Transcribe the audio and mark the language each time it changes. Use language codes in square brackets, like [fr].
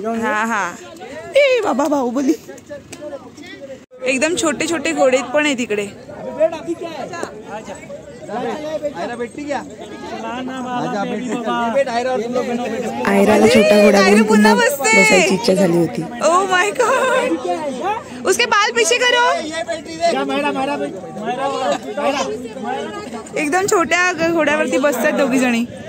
[mr] हा ए बाबा बाहुबली. एकदम छोटे घोडे पण आहे तिकडे. आयराला छोटा घोडा घेऊन पुन्हा बसायची इच्छा झाली होती. [en] oh my god [hi] उसके बाल पीछे करो. [mr] एकदम छोट्या घोड्यावरती बसतात दोघी जणी.